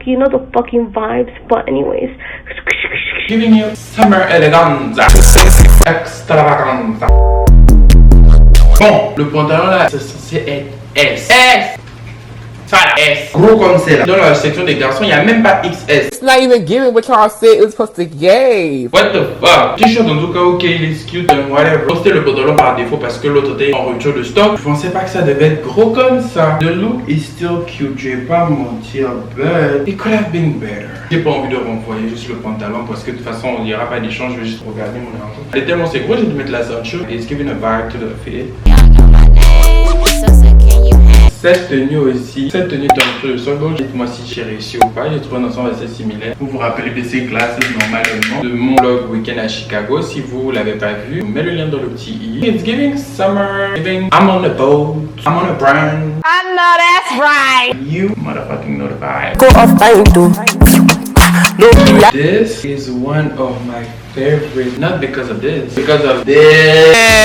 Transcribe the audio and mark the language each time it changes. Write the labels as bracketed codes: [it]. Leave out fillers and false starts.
[en] You know the fucking vibes, but anyways. Giving you summer eleganza. Extravaganza. [fr] Bon, le pantalon là, c'est censé être S. S! Ça là, S. Gros comme c'est là. Dans la section des garçons, il n'y a même pas XS. [en] It's not even giving what y'all said it was supposed to give. What the fuck? [fr] T-shirt en tout cas, ok, il est cute [en] and whatever. [fr] C'était le pantalon par défaut parce que l'autre était en rupture de stock. Je pensais pas que ça devait être gros comme ça. [en] The look is still cute, [fr] je vais pas mentir, [en] but it could have been better. [fr] J'ai pas envie de renvoyer juste le pantalon parce que de toute façon, il n'y aura pas d'échange, je vais juste regarder mon argent. Elle est tellement c'est gros, j'ai dû mettre la ceinture. [en] It's giving a vibe to the fit. [fr] Cette tenue aussi, cette tenue est un peu donc dites-moi si j'ai réussi ou pas. J'ai trouvé un ensemble assez similaire. Vous vous rappelez de ces classes normalement de mon vlog week-end à Chicago. Si vous l'avez pas vu, je vous mets le lien dans le petit i. [en] It's giving summer, giving I'm on a boat, I'm on a brand. I know that's right. You motherfucking know the vibe. Go off time too. This is one of my favorite, not because of this, because of this.